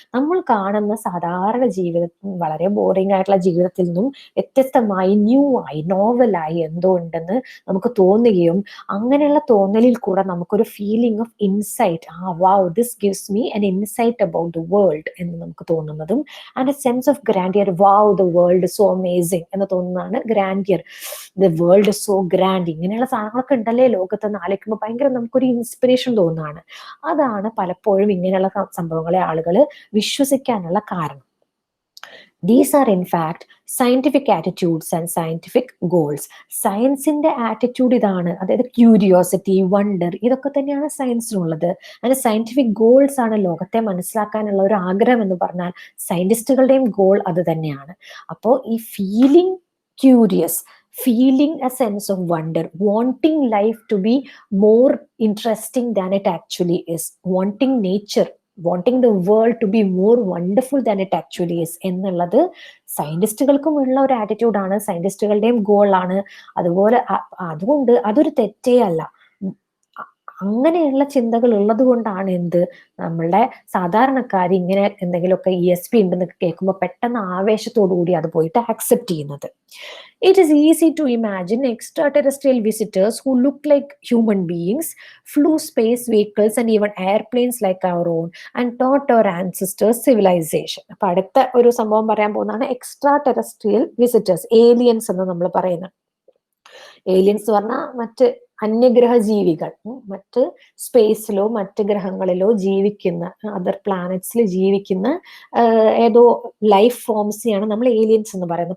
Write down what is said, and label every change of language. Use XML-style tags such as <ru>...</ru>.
<ml>നമ്മൾ കാണുന്ന സാധാരണ ജീവിതത്തിൽ, വളരെ ബോറിംഗ് ആയിട്ടുള്ള ജീവിതത്തിൽ നിന്നും വ്യത്യസ്തമായി, ന്യൂ ആയി, നോവലായി എന്തോ ഉണ്ടെന്ന് നമുക്ക് തോന്നുകയും അങ്ങനെയുള്ള തോന്നലിൽ കൂടെ നമുക്കൊരു</ml> <en>feeling of insight, wow this gives me an insight about the world</en> <ml>എന്ന് നമുക്ക് തോന്നുന്നതും,</ml> <en>and a sense of grandeur, wow the world is so amazing</en> <ml>എന്ന് തോന്നുന്നതാണ് grandeur.</ml> <en>The world is so grand.</en> <ml>ഇങ്ങനെയുള്ള സാധനങ്ങളൊക്കെ ഉണ്ടല്ലേ ലോകത്തെന്ന് ആലോചിക്കുമ്പോൾ ഭയങ്കര നമുക്കൊരു ഇൻസ്പിറേഷൻ തോന്നുന്നതാണ്. അതാണ് പലപ്പോഴും ഇങ്ങനെയുള്ള സംഭവങ്ങളെ ആളുകൾ വിശ്വസിക്കാനുള്ള കാരണം.</ml> <en>These are in fact scientific attitudes and scientific goals.</en> <ml>സയൻസിന്റെ ആറ്റിറ്റ്യൂഡ് ഇതാണ്, അതായത് ക്യൂരിയോസിറ്റി, വണ്ടർ, ഇതൊക്കെ തന്നെയാണ് സയൻസിനുള്ളത്. അതിന് സയന്റിഫിക് ഗോൾസ് ആണ് ലോകത്തെ മനസ്സിലാക്കാനുള്ള ഒരു ആഗ്രഹം എന്ന് പറഞ്ഞാൽ സയന്റിസ്റ്റുകളുടെയും ഗോൾ അത് തന്നെയാണ്. അപ്പോൾ ഈ</ml> <en>feeling curious, feeling a sense of wonder, wanting life to be more interesting than it actually is, wanting nature, wanting the world to be more wonderful than it actually is</en> <ml>എന്നുള്ളത് സയന്റിസ്റ്റുകൾക്കും ഉള്ള ഒരു ആറ്റിറ്റ്യൂഡാണ്, സയന്റിസ്റ്റുകളുടെയും ഗോളാണ്. അതുകൊണ്ട് അതൊരു തെറ്റേ അല്ല. അങ്ങനെയുള്ള ചിന്തകൾ ഉള്ളത് കൊണ്ടാണ് നമ്മളുടെ സാധാരണക്കാർ ഇങ്ങനെ എന്തെങ്കിലുമൊക്കെ ESP ഉണ്ടെന്ന് കേൾക്കുമ്പോൾ പെട്ടെന്ന് ആവേശത്തോടുകൂടി അത് പോയിട്ട് ആക്സെപ്റ്റ് ചെയ്യുന്നത്.</ml> <en>It is easy to imagine extraterrestrial visitors who look like human beings, flew space vehicles and even airplanes like our own, and taught our ancestors civilization.</en> <ml>അപ്പൊ അടുത്ത ഒരു സംഭവം പറയാൻ പോകുന്നതാണ് എക്സ്ട്രാ ടെറസ്ട്രിയൽ വിസിറ്റേഴ്സ്, ഏലിയൻസ് എന്ന് നമ്മൾ പറയുന്നത്. ഏലിയൻസ് പറഞ്ഞാൽ മറ്റ് അന്യഗ്രഹ ജീവികൾ, മറ്റ് സ്പേസിലോ മറ്റ് ഗ്രഹങ്ങളിലോ ജീവിക്കുന്ന, അതർ പ്ലാനറ്റ്സിൽ ജീവിക്കുന്ന ഏതോ ലൈഫ് ഫോംസിനെയാണ് നമ്മൾ ഏലിയൻസ് എന്ന് പറയുന്നത്.</ml>